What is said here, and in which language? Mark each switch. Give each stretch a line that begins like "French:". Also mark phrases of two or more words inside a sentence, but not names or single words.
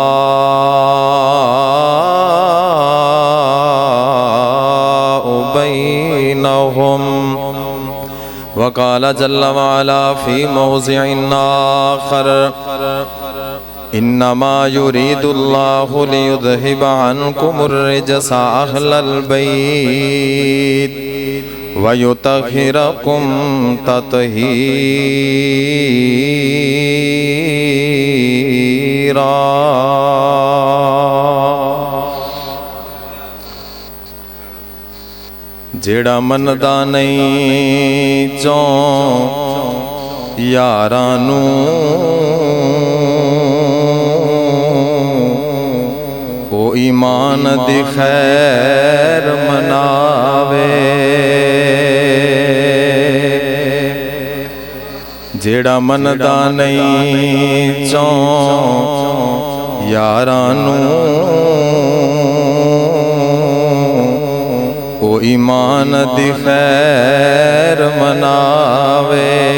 Arabic: بینہم، وقال جل وعلا فی موضع آخر انما يريد الله ليذهب عنكم الرجس اهل البيت ويطهركم تطهيرا۔
Punjabi: جیڑا مندا نہیں چوں یاراں نوں، او ایمان دی خیر مناوے، جیڑا مندا نہیں چوں یاراں نوں، او ایمان دی خیر مناوے،